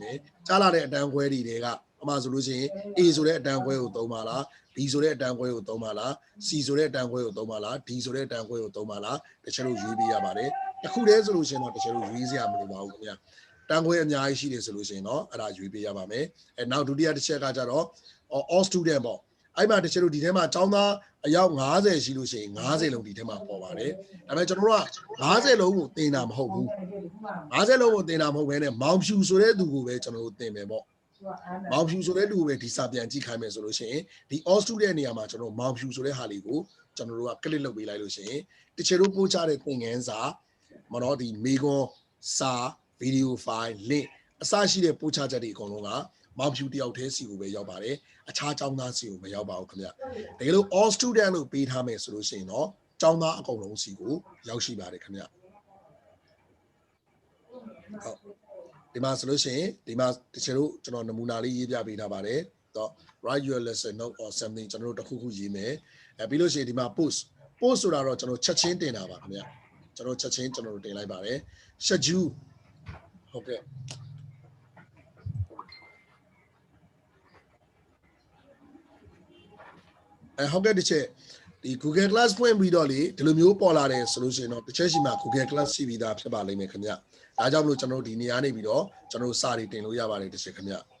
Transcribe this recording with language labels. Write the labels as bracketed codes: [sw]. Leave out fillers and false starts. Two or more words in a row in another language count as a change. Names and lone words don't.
[my] မယ်ကြားလာတဲ့အတန်းခွဲတွေတွေကဥပမာဆိုလို့ရှိရင် A ဆိုတဲ့အတန်းခွဲကိုသုံးပါလား B ဆိုတဲ့အတန်းခွဲကိုသုံးပါလား C ဆိုတဲ့အတန်းခွဲကိုသုံးပါလား D ဆိုတဲ့အတန်းခွဲကိုသုံးပါလားတချို့တို့ရွေးပေးရပါတယ်အခုတည်းဆိုလို့ရှိရင်တော့တချို့တို့ရွေးစရာမလိုပါဘူးခင်ဗျာတန်းခွဲအများကြီးရှိတယ်ဆိုလို့ရှိရင်တော့အဲ့ဒါရွေးပေးရပါမယ်နောက်ဒုတိယတစ်ချက်ကကြတော့ [en] all student [my] ပေါ့အဲ့မှာတချို့တို့ဒီထဲမှာကျောင်းသားအယောက်90ရှိလို့ရှိရင်90လုံးဒီထဲမှာပေါ်ပါတယ်ဒါပေမဲ့ကျွန်တော်တို့က90လုံးကိုသင်တာမဟုတ်ဘူး 90လုံးကိုသင်တာမဟုတ်ဘဲနဲ့မောင်ဖြူဆိုတဲ့သူကိုပဲကျွန်တော်တို့သင်မယ်ပေါ့မောင်ဖြူဆိုတဲ့လူကိုပဲဒီစာပြန်ကြည့်ခိုင်းမယ်ဆိုလို့ရှိရင်ဒီ [en] all student [my] နေရာမှာကျွန်တော်မောင်ဖြူဆိုတဲ့ဟာလေးကိုကျွန်တော်တို့က click လုပ်ပေးလိုက်လို့ရှိရင်တချို့တို့ပို့ချတဲ့သင်ခန်းစာမတော့ဒီမေကွန်စာဗီဒီယိုဖိုင် link အစရှိတဲ့ပို့ချချက်တွေအကုန်လုံးကမောင်ဖြူတယောက်တည်းစီကိုပဲရောက်ပါတယ်အခြားကျောင်းသားစီကိုမရောက်ပါဘူးခင်ဗျတကယ်လို့ [en] all student [my] လို့ပေးထားမယ်ဆိုလို့ရှိရင်တော့ကျောင်းသားအကုန်လုံးစီကိုရောက်ရှိပါတယ်ခင်ဗျ ဟုတ်ဒီမှာဆိုလို့ရှိရင်ဒီမှာတချို့တို့ကျွန်တော်နမူနာလေးရေးပြပေးထားပါတယ်တော့ [en] write your lesson note or something [my] ကျွန်တော်တို့တစ်ခုခုရေးမယ်ပြီးလို့ရှိရင်ဒီမှာ post ဆိုတာတော့ကျွန်တော်ချက်ချင်းတင်တာပါခင်ဗျကျွန်တော်ချက်ချင်းကျွန်တော်တို့တင်လိုက်ပါတယ် schedule ဟုတ်ကဲ့ ဟုတ်ကဲ့ဒီချက်ဒီ Google Class ဖွင့်ပြီးတော့လေဒီလိုမျိုးပေါ်လာတယ်ဆိုလို့ရှိရင်တော့တစ်ချက်ရှိမှ Google Class ရှိပြီးသားဖြစ်ပါလိမ့်မယ်ခင်ဗျဒါကြောင့်မလို့ကျွန်တော်တို့ဒီနေရာနေပြီးတော့ကျွန်တော်တို့စာတွေတင်လို့ရပါတယ်တစ်ချက်ခင်ဗျ